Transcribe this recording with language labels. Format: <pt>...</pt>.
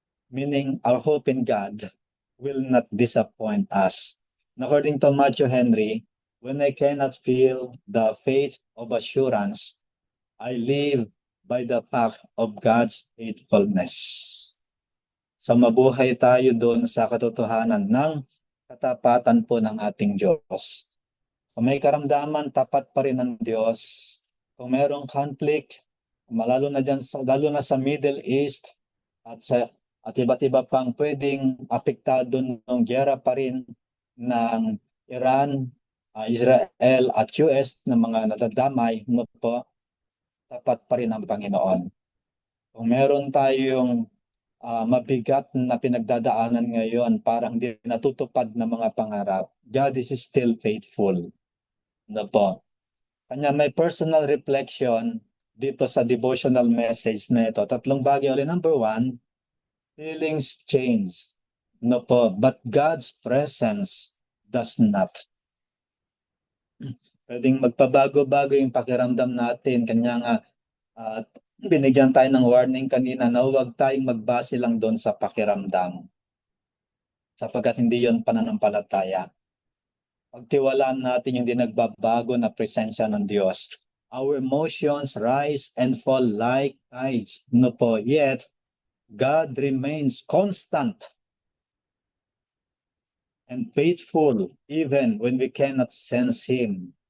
<en>Meaning, our hope in God will not disappoint us. According to Matthew Henry, when I cannot feel the faith of assurance, I live by the fact of God's faithfulness.</en> <tl>So mabuhay tayo doon sa katotohanan ng katapatan po ng ating Diyos. Kung may karamdaman, tapat pa rin ang Diyos. Kung merong conflict, lalo na dyan, lalo na sa Middle East at iba't iba pang pwedeng apektado ng giyera pa rin ng Iran, Israel at US na mga nadadamay, no po, tapat pa rin ang Panginoon. Kung meron tayong mabigat na pinagdadaanan ngayon, parang hindi natutupad na mga pangarap,</tl> <en>God is still faithful.</en> <tl>No po. Kanya may personal reflection dito sa devotional message na ito. Tatlong bagay ulit.</tl> <en>Number one, feelings change.</en> <tl>No po,</tl> <en>but God's presence does not.</en> <tl>Pwedeng magpabago-bago yung pakiramdam natin. Kanya nga, binigyan tayo ng warning kanina na huwag tayong magbase lang doon sa pakiramdam. Sapagkat hindi yon pananampalataya. Pagtiwalaan natin yung di nagbabago na presensya ng Diyos.</tl> <en>Our emotions rise and fall like tides.</en> <tl>No po,</tl> <en>yet God remains constant and faithful even when we cannot sense Him.</en>